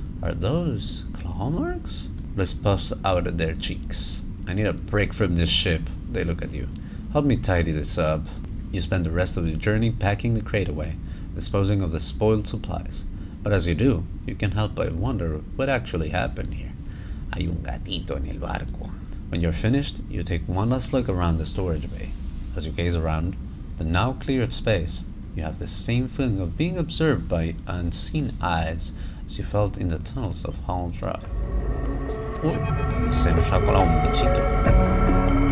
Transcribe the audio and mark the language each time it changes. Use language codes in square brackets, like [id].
[en] Are those claw marks? Bliss puffs out their cheeks. I need a break from this ship. They look at you. Help me tidy this up. You spend the rest of your journey packing the crate away, disposing of the spoiled supplies. But as you do, you can't help but wonder what actually happened here. [es] Hay un gatito en el barco. [en] When you're finished, you take one last look around the storage bay. As you gaze around the now cleared space, you have the same feeling of being observed by unseen eyes as you felt in the tunnels of Hull Drive. [es] Uy, se nos ha colado un bichito.